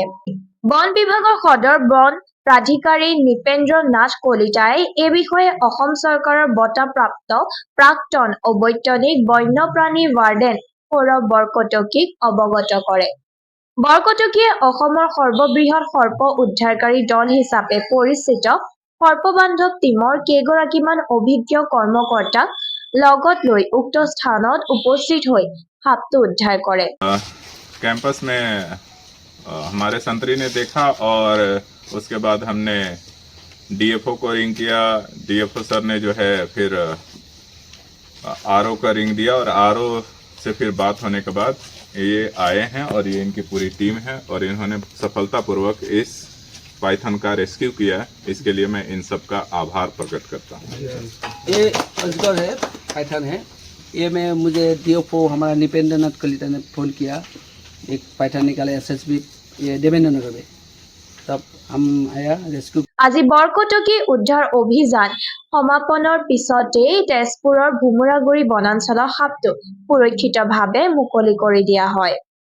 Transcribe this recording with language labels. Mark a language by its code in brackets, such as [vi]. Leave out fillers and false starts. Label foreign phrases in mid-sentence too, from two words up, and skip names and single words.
[as] বন বিভাগৰ সদৰ বন প্ৰাধিকাৰী নৃপেন্দ্ৰ নাথ কলিতাই এই বিষয়ে অসম চৰকাৰৰ বঁটাপ্ৰাপ্ত প্ৰাক্তন অবৈতনিক বন্যপ্ৰাণী ৱাৰ্ডেন সৌৰভ বৰকটকীক অৱগত কৰে। বৰকটকীয়ে অসমৰ সৰ্ববৃহৎ সৰ্প উদ্ধাৰকাৰী দল হিচাপে পৰিচিত সৰ্পবান্ধৱ টিমৰ কেইগৰাকীমান অভিজ্ঞ কৰ্মকৰ্তাক লগত লৈ উক্ত স্থানত উপস্থিত হৈ সাপটো উদ্ধাৰ কৰে। [hi] कैंपस में हमारे संतरी ने देखा और उसके बाद हमने DFO को रिंग किया। DFO सर ने जो है फिर RO का रिंग दिया और RO से फिर बात होने के बाद ये आए हैं और ये इनकी पूरी टीम है और इन्होंने सफलतापूर्वक इस पाइथन का रेस्क्यू किया। इसके लिए मैं इन सब का आभार प्रकट करता हूँ। ये अजगर है, पाइथन है। ये में मुझे DFO हमारा नृपेंद्र नाथ कलिता ने फ़ोन किया, एक पाइथन निकाले SSB ये देवेंद्र नगर में, तब हम आया रेस्क्यू। [as] আজি বৰকটকী উদ্ধাৰ অভিযান সমাপনৰ পিছতেই তেজপুৰৰ ভুমুৰাগুৰি বনাঞ্চলৰ সাপটো সুৰক্ষিতভাৱে মুকলি কৰি দিয়া হয়।